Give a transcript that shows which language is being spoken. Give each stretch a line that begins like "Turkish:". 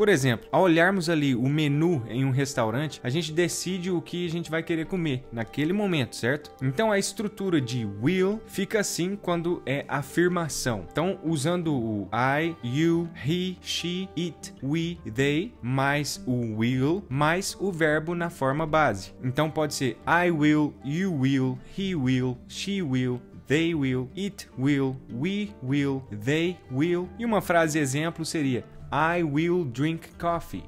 Portuguese: Por exemplo, ao olharmos ali o menu em um restaurante, a gente decide o que a gente vai querer comer naquele momento, certo? Então a estrutura de will fica assim quando é afirmação. Então, usando o
English: I, you, he, she, it, we, they,
Portuguese: mais o will, mais o verbo na forma base. Então pode ser
English: I will, you will, he will, she will, they will, it will, we will, they will.
Portuguese: E uma frase exemplo seria
English: I will drink coffee.